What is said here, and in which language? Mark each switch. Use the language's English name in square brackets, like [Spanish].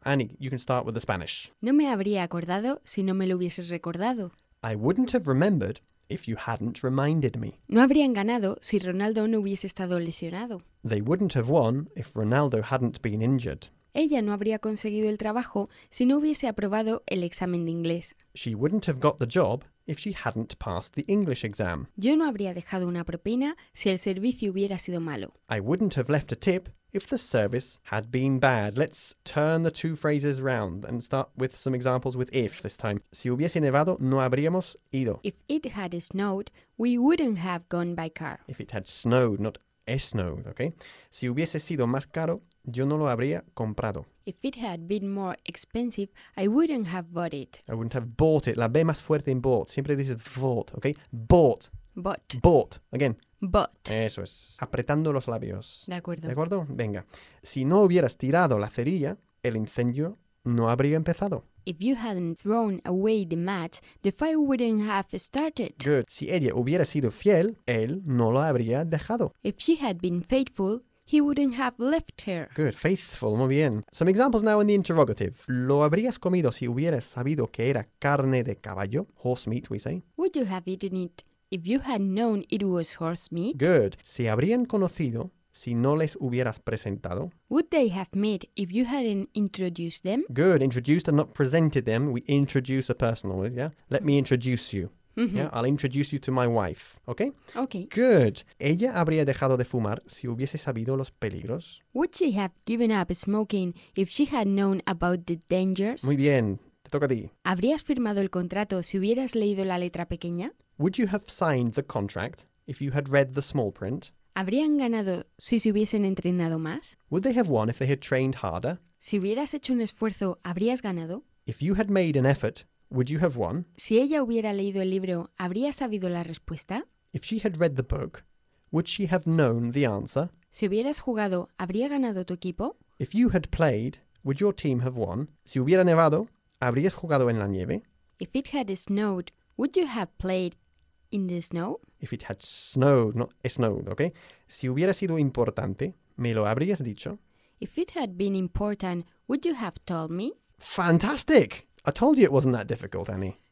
[English] Annie, you can start with the Spanish. [Spanish] No me habría acordado si no me lo hubieses recordado. [English] I wouldn't have remembered if you hadn't reminded me. [Spanish] No habrían ganado si Ronaldo no hubiese estado lesionado. [English] They wouldn't have won if Ronaldo hadn't been injured. [Spanish] Ella no habría conseguido el trabajo si no hubiese aprobado el examen de inglés. [English] She wouldn't have got the job if she hadn't passed the English exam. [Spanish] Yo no habría dejado una propina si el servicio hubiera sido malo. [English] I wouldn't have left a tip if the service had been bad. Let's turn the two phrases round and start with some examples with if this time. [Spanish] Si hubiese nevado, no habríamos ido. [English] If it had snowed, we wouldn't have gone by car. If it had snowed, not snowed, okay? [Spanish] Si hubiese sido más caro, yo no lo habría comprado. [English] If it had been more expensive, I wouldn't have bought it. I wouldn't have bought it. [Spanish] La B más fuerte en bought. Siempre dices bought, [English] okay? Bought. Bought. Bought. Again. Bought. [Spanish] Eso es. Apretando los labios. De acuerdo. ¿De acuerdo? Venga. Si no hubieras tirado la cerilla, el incendio no habría empezado. [English] If you hadn't thrown away the match, the fire wouldn't have started. Good. [Spanish] Si ella hubiera sido fiel, él no lo habría dejado. [English] If she had been faithful, he wouldn't have left her. Good, faithful, [Spanish] muy bien. [English] Some examples now in the interrogative. [Spanish] ¿Lo habrías comido si hubieras sabido que era carne de caballo? [English] Horse meat, we say. Would you have eaten it if you had known it was horse meat? Good. [Spanish] ¿Se habrían conocido si no les hubieras presentado? [English] Would they have met if you hadn't introduced them? Good, introduced and not presented them. We introduce a person, yeah? Let me introduce you. Mm-hmm. Yeah, I'll introduce you to my wife, okay? Okay. Good. [Spanish] ¿Ella habría dejado de fumar si hubiese sabido los peligros? [English] Would she have given up smoking if she had known about the dangers? [Spanish] Muy bien, te toca a ti. ¿Habrías firmado el contrato si hubieras leído la letra pequeña? [English] Would you have signed the contract if you had read the small print? [Spanish] ¿Habrían ganado si se hubiesen entrenado más? [English] Would they have won if they had trained harder? [Spanish] Si hubieras hecho un esfuerzo, ¿habrías ganado? [English] If you had made an effort, would you have won? [Spanish] Si ella hubiera leído el libro, ¿habría sabido la respuesta? [English] If she had read the book, would she have known the answer? [Spanish] Si hubieras jugado, ¿habría ganado tu equipo? [English] If you had played, would your team have won? [Spanish] Si hubiera nevado, ¿habrías jugado en la nieve? [English] If it had snowed, would you have played in the snow? If it had snowed, not snowed, okay? [Spanish] Si hubiera sido importante, ¿me lo habrías dicho? [English] If it had been important, would you have told me? Fantastic! I told you it wasn't that difficult, Annie.